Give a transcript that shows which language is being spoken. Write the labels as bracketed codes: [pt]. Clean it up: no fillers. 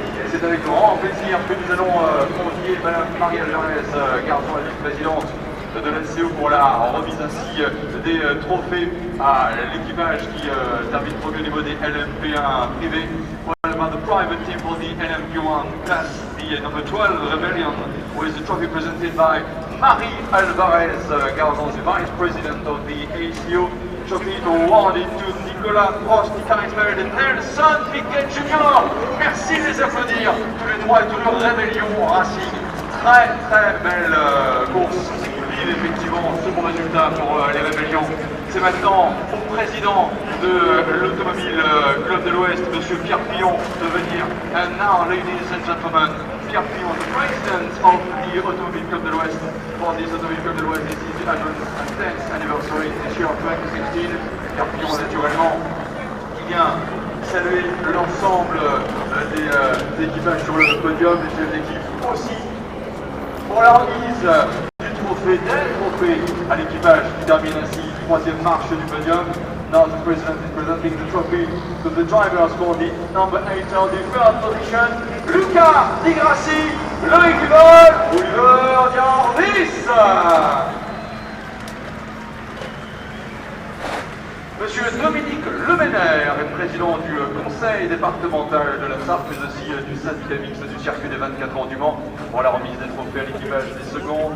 [fr] C'est avec grand plaisir que nous allons convier Madame Marie Alvarez, garçon et vice-présidente de la CE pour la remise ainsi des trophées à l'équipage qui termine premier au niveau des LMP1 privés. [en] What about the private team for the LMP1 class, the number 12 Rebellion, with the trophy presented by Marie Alvarez, Garzon, the vice president of the ACO. Trophy awarded to [fr] Nicolas Rost, Nick Heidfeld et Nelson Piquet Junior. Merci de les applaudir, tous les trois et tous leurs Rébellion Racing. très belle course vive, effectivement, ce bon résultat pour les Rébellions. C'est maintenant au président de l'Automobile Club de l'Ouest, Monsieur Pierre Pillon, de venir. [en] And now, ladies and gentlemen, Pierre Pillon, the president of the Automobile Club de l'Ouest. For this Automobile Club de l'Ouest, this is the 110th anniversary this year of 2016. [fr] Pierre Pillon, naturellement, qui vient saluer l'ensemble des équipages sur le podium, les chefs d'équipe aussi, pour la remise du trophée, des trophées à l'équipage qui termine ainsi troisième marche du podium. [en] Now the president is presenting the trophy to the drivers for the number 8 on the third position, Luca Di Grassi, Loïc Duvol, Oliver Diarvis. [fr] Monsieur Dominique Lemenaire est président du conseil départemental de la Sarthe, mais aussi du syndicat mixte du circuit des 24 heures du Mans, pour la remise des trophées à l'équipage des secondes.